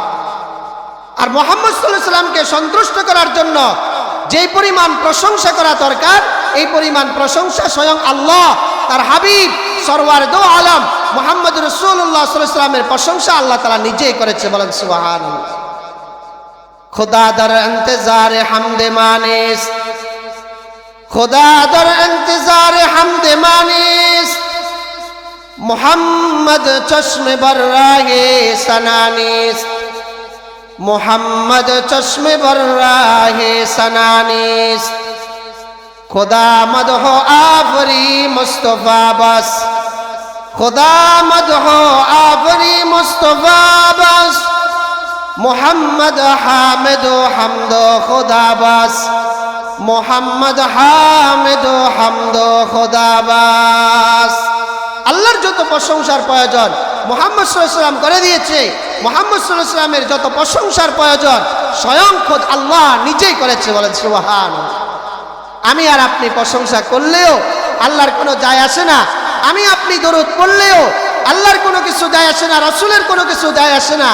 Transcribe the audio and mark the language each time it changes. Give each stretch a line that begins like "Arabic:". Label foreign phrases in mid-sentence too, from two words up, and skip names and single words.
Bangla: আর মুহাম্মদ
Arabic: صلى الله عليه وسلم
Bangla: সন্তুষ্ট করার জন্য যে পরিমাণ প্রশংসা করা দরকার, এই পরিমাণ প্রশংসা স্বয়ং আল্লাহ তার হাবিব সরওয়ার দো আলম মুহাম্মদ রাসূলুল্লাহ
Arabic: صلى الله عليه وسلم
Bangla: প্রশংসা আল্লাহ তাআলা নিজেই করেছে। বলেন সুবহানাল্লাহ।
Persian: خدا در انتظار حمد ما نیست، خدا در انتظار حمد ما نیست, محمد چشم بر راه ثنا نیست، محمد چشم بر راه ثنا نیست, خدا مدح آفرین مصطفی بس، خدا مدح آفرین مصطفی بس، محمد حامد حمد خدا بس، محمد حامد حمد خدا بس.
Bangla: আল্লাহর যত প্রশংসার প্রয়োজন মুহাম্মদ
Arabic: صلى الله عليه وسلم
Bangla: করে দিয়েছে। মুহাম্মদ
Arabic: صلى الله عليه وسلم
Bangla: যত প্রশংসার প্রয়োজন স্বয়ং খোদ আল্লাহ নিজেই করেছে। বলেন সুবহানাল্লাহ। আমি আর আপনি প্রশংসা করলেও আল্লাহর কোনো যায় আসে না, আমি আপনি দরুদ পড়লেও আল্লাহর কোনো কিছু যায় আসে না, রাসূলের কোনো কিছু যায় আসে না।